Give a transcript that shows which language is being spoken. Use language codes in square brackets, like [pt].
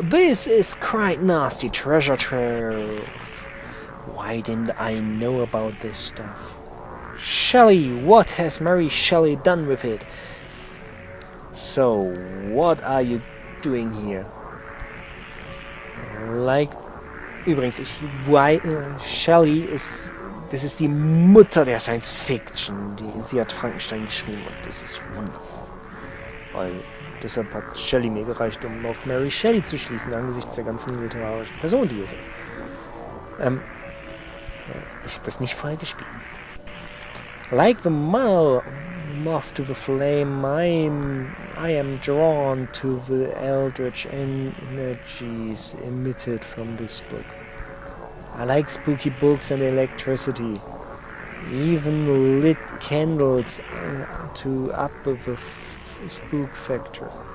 [en] This is quite nasty treasure trove. Why didn't I know about this stuff? Shelley, what has Mary Shelley done with it? So, what are you doing here? [de] Like, übrigens, Shelley ist, das ist die Mutter der Science Fiction. Sie hat Frankenstein geschrieben und das ist wundervoll. Weil deshalb hat Shelley mir gereicht, um auf Mary Shelley zu schließen, angesichts der ganzen literarischen Person, die hier sind. Ich habe das nicht vorher gespielt. [en] Like the moth to the flame, I'm I am drawn to the eldritch energies emitted from this book. I like spooky books and electricity. Even lit candles to up the spook factor.